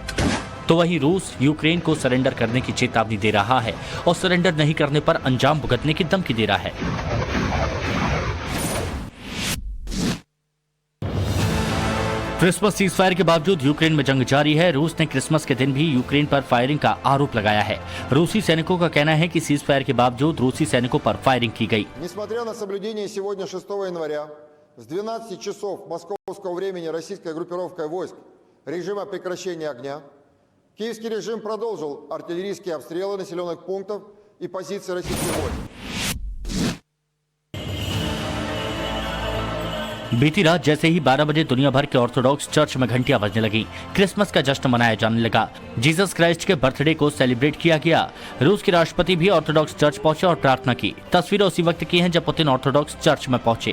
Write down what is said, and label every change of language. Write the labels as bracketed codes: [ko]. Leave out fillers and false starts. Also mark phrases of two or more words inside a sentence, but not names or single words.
[hi] तो वहीं रूस यूक्रेन को सरेंडर करने की चेतावनी दे रहा है और सरेंडर नहीं करने पर अंजाम भुगतने की धमकी दे रहा है। [en] Christmas cease fire [hi] के बावजूद यूक्रेन में जंग जारी है। रूस ने क्रिसमस के दिन भी यूक्रेन पर फायरिंग का आरोप लगाया है। रूसी सैनिकों का कहना है कि [en] cease fire [hi] के बावजूद रूसी सैनिकों पर फायरिंग की गई। [ru] Несмотря на соблюдение сегодня 6 января с 12 часов московского времени российской группировкой войск режима прекращения огня, киевский режим продолжил артиллерийские обстрелы населенных пунктов и позиций российских войск। [hi] बीती रात जैसे ही 12 बजे दुनिया भर के [en] Orthodox church [hi] में घंटियां बजने लगी। क्रिसमस का जश्न मनाया जाने लगा। जीसस क्राइस्ट के बर्थडे को सेलिब्रेट किया गया। रूस के राष्ट्रपति भी [en] Orthodox church [hi] पहुंचे और प्रार्थना की। तस्वीरें उसी वक्त की हैं जब पुतिन [en] Orthodox church [hi] में पहुंचे।